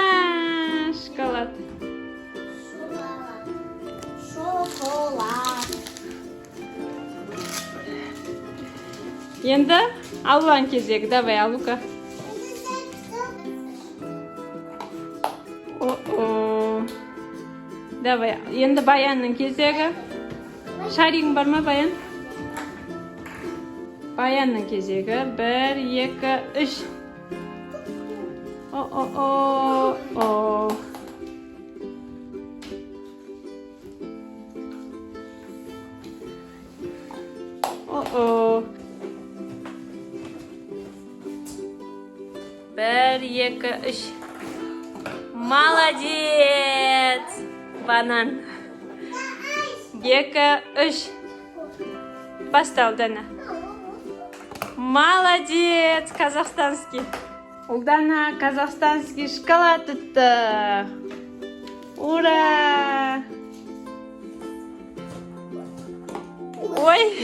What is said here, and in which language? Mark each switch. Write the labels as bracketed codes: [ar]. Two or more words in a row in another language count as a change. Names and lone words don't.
[kk] Шоколад. Енді алуан кезегі. Давай, Алука. О-о. Давай, енді баянның кезегі. Шаригің бар ма, баян? Баянның кезегі. 1, 2, 3. О-о-о. О-о. 1, 2, 3. Молодец! Банан. 2, 3. Баста, Ұлдана. [ru] Молодец! Казахстанский. [kk] Ұлдана казахстанский шоколад ұтты. Ура! Ой!